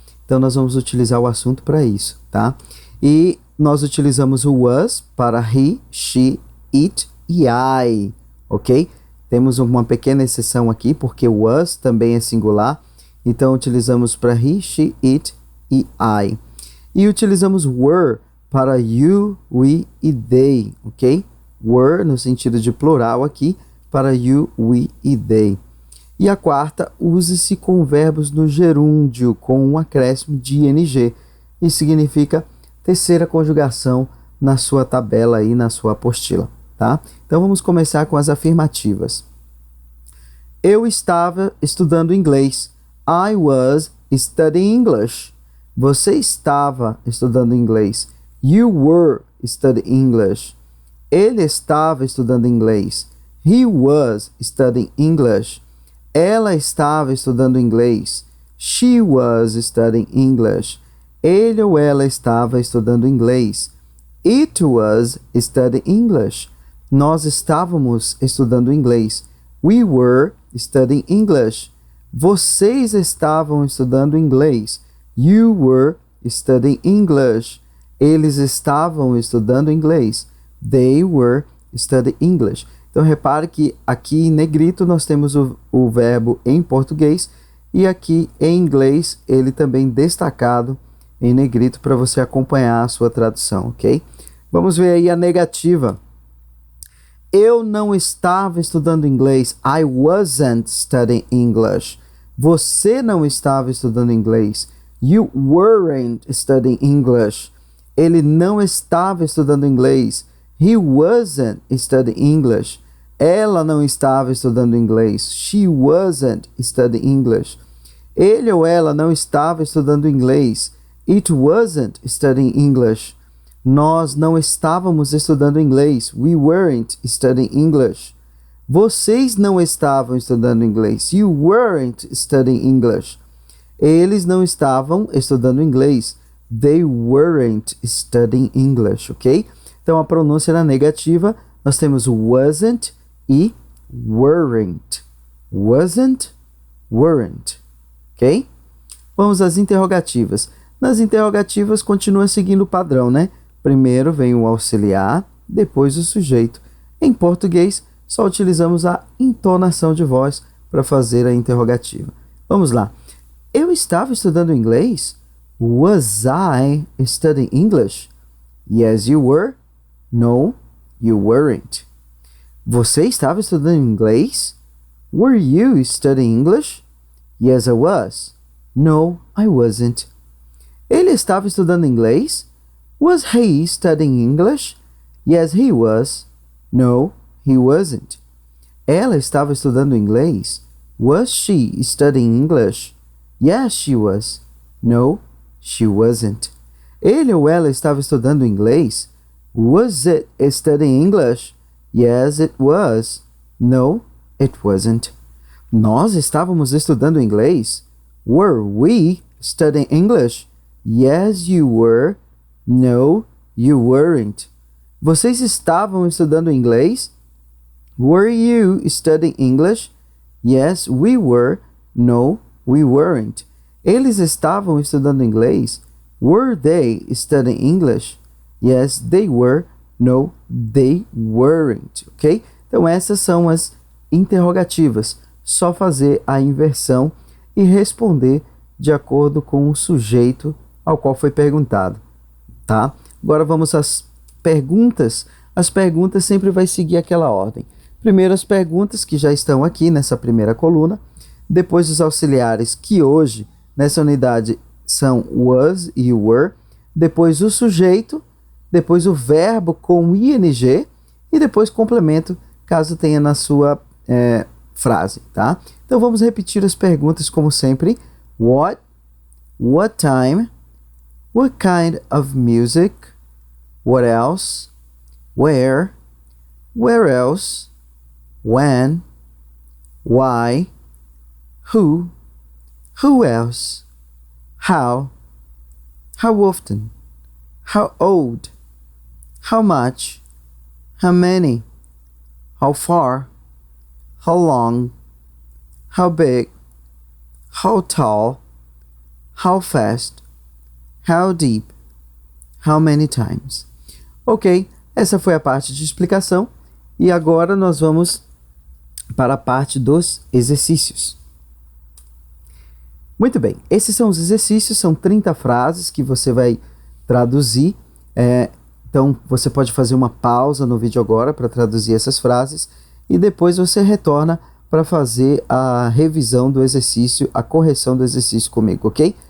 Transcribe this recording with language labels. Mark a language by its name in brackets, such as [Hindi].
[Portuguese] Então, nós vamos utilizar o assunto para isso, tá? E nós utilizamos o was para he, she, it e I, ok? Temos uma pequena exceção aqui, porque o was também é singular. Então, utilizamos para he, she, it e I. E utilizamos were para you, we e they, ok? Were no sentido de plural aqui, para you, we e they. E a quarta, use-se com verbos no gerúndio, com um acréscimo de ing. Isso significa terceira conjugação na sua tabela aí, na sua apostila, tá? Então vamos começar com as afirmativas. Eu estava estudando inglês. [English] I was studying English. [Portuguese] Você estava estudando inglês. [English] You were studying English. [Portuguese] Ele estava estudando inglês. [English] He was studying English. [Portuguese] Ela estava estudando inglês. [English] She was studying English. [Portuguese] Ele ou ela estava estudando inglês. [English] It was studying English. [Portuguese] Nós estávamos estudando inglês. [English] We were studying English. [Portuguese] Vocês estavam estudando inglês. [English] You were studying English. [Portuguese] Eles estavam estudando inglês. [English] They were studying English. [Portuguese] Então, repare que aqui em negrito nós temos o verbo em português e aqui em inglês ele também destacado em negrito para você acompanhar a sua tradução, ok? Vamos ver aí a negativa. Eu não estava estudando inglês. [English] I wasn't studying English. [Portuguese] Você não estava estudando inglês. [English] You weren't studying English. [Portuguese] Ele não estava estudando inglês. [English] He wasn't studying English. [Portuguese] Ela não estava estudando inglês. [English] She wasn't studying English. [Portuguese] Ele ou ela não estava estudando inglês. [English] It wasn't studying English. [Portuguese] Nós não estávamos estudando inglês. [English] We weren't studying English. [Portuguese] Vocês não estavam estudando inglês. [English] You weren't studying English. [Portuguese] Eles não estavam estudando inglês. [English] They weren't studying English, ok? [Portuguese] Então, a pronúncia na negativa, nós temos wasn't e weren't. Wasn't, weren't, ok? Vamos às interrogativas. Nas interrogativas, continua seguindo o padrão, né? Primeiro vem o auxiliar, depois o sujeito. Em português, só utilizamos a entonação de voz para fazer a interrogativa. Vamos lá. Eu estava estudando inglês? [English] Was I studying English? Yes, you were. No, you weren't. [Portuguese] Você estava estudando inglês? [English] Were you studying English? Yes, I was. No, I wasn't. [Portuguese] Ele estava estudando inglês? [English] Was he studying English? Yes, he was. No, he wasn't. [Portuguese] Ela estava estudando inglês? [English] Was she studying English? Yes, she was. No, she wasn't. [Portuguese] Ele ou ela estava estudando inglês? [English] Was it studying English? Yes, it was. No, it wasn't. [Portuguese] Nós estávamos estudando inglês? [English] Were we studying English? Yes, you were. No, you weren't. [Portuguese] Vocês estavam estudando inglês? [English] Were you studying English? Yes, we were. No, we weren't. [Portuguese] Eles estavam estudando inglês? [English] Were they studying English? Yes, they were. No, they weren't. Ok? [Portuguese] Então, essas são as interrogativas. Só fazer a inversão e responder de acordo com o sujeito ao qual foi perguntado. Tá? Agora vamos às perguntas. As perguntas sempre vai seguir aquela ordem. Primeiro as perguntas que já estão aqui nessa primeira coluna. Depois os auxiliares que hoje nessa unidade são was e were, depois o sujeito, depois o verbo com ing e depois complemento caso tenha na sua frase, tá? Então vamos repetir as perguntas como sempre. [English] What time, what kind of music, what else, where else, when, why, who else, how often, how old, how much, how many, how far, how long, how big, how tall, how fast, how deep, how many times. [Portuguese] Ok, essa foi a parte de explicação e agora nós vamos para a parte dos exercícios. Muito bem, esses são os exercícios, são 30 frases que você vai traduzir. Então você pode fazer uma pausa no vídeo agora para traduzir essas frases e depois você retorna para fazer a revisão do exercício, a correção do exercício comigo, ok?